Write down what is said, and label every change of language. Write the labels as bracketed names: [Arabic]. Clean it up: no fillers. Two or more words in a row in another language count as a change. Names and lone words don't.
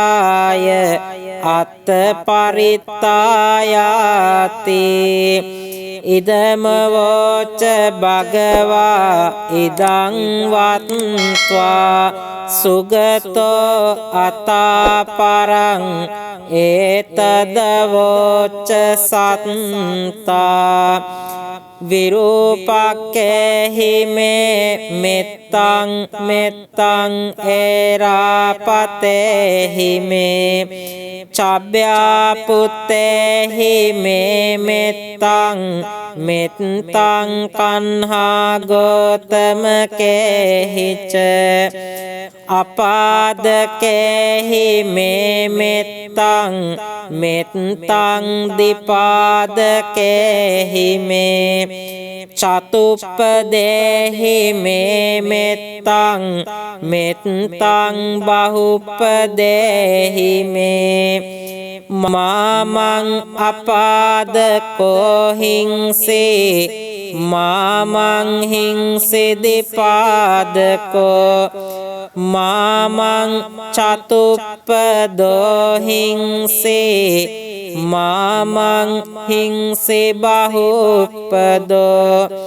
[Pali] අත්තරක්කාය අත්තපරිත්තායාති ඉදම වෝච භගවා ඉදං වත්වා සුගතෝ අතාපරං ඒතදවෝච සත්තා විරූපක්කේහි මේ මෙත්තං මෙත්තං ඒරාපතේහි මේ චබ්භ්‍යාපුත්තේහි මේ මෙත්තං මෙත්තං කන්හා ගෝතමකේහිච අපාදකේහි මේ මෙත්තං මෙත්තං දිපාදකේහි මේ චතුප්පදේහි මේ මෙත්තං මෙත්තං බහුප්පදේහි මේ මාමං අපාදකෝ හිංසේ මාමං හිංසිදිපාදකෝ මාමං චතුප්පදෝ හිංසේ මාමං හිංසේ බහුප්පදෝ